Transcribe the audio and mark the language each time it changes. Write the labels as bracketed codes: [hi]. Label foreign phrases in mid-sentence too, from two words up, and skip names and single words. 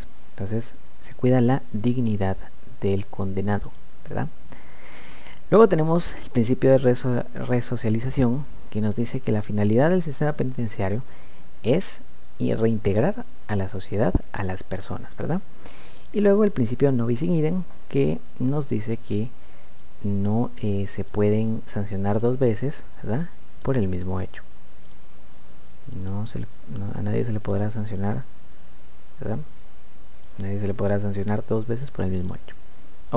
[es] Entonces se cuida la dignidad del condenado, ¿verdad? Luego tenemos el principio de resocialización, que nos dice que la finalidad del sistema penitenciario es reintegrar a la sociedad a las personas, ¿verdad? Y luego el principio [la] non bis in idem, [es] que nos dice que no se pueden sancionar 2 veces, ¿verdad?, por el mismo hecho. A nadie se le podrá sancionar, ¿verdad? Nadie se le podrá sancionar 2 veces por el mismo hecho. ¿Ok?